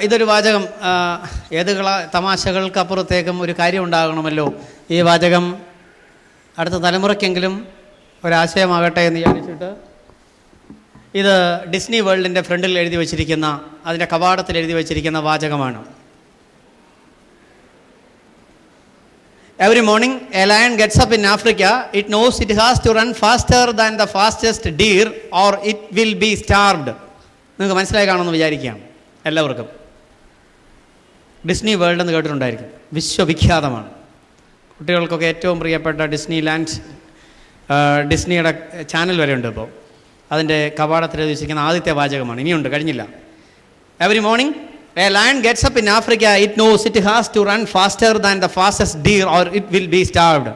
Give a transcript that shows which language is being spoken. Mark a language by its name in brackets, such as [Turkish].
[Malayalam] ഇതൊരു വാചകം, ഏത് തമാശകൾക്കപ്പുറത്തേക്കും ഒരു കാര്യം ഉണ്ടാകണമല്ലോ. ഈ വാചകം അടുത്ത തലമുറയ്ക്കെങ്കിലും ഒരാശയമാകട്ടെ എന്ന് വിചാരിച്ചിട്ട് ഇത് ഡിസ്നി വേൾഡിൻ്റെ ഫ്രണ്ടിൽ എഴുതി വച്ചിരിക്കുന്ന, അതിൻ്റെ കവാടത്തിൽ എഴുതി വച്ചിരിക്കുന്ന വാചകമാണ്. [English] Every morning a lion gets up in Africa. It knows it has to run faster than the fastest deer or it will be starved. [Malayalam] നിങ്ങൾക്ക് മനസ്സിലായി കാണുമെന്ന് വിചാരിക്കാം എല്ലാവർക്കും. ഡിസ്നി വേൾഡ് എന്ന് കേട്ടിട്ടുണ്ടായിരിക്കും. വിശ്വവിഖ്യാതമാണ്. കുട്ടികൾക്കൊക്കെ ഏറ്റവും പ്രിയപ്പെട്ട ഡിസ്നി ലാൻഡ്, ഡിസ്നിയുടെ ചാനൽ വരെ ഉണ്ട് ഇപ്പോൾ. അതിൻ്റെ കവാടത്തിൽ എഴുതി വച്ചിരിക്കുന്ന ആദ്യത്തെ വാചകമാണ്. ഇനിയുണ്ട്, കഴിഞ്ഞില്ല. [English] Every morning a lion gets up in Africa. It knows it has to run faster than the fastest deer or it will be starved.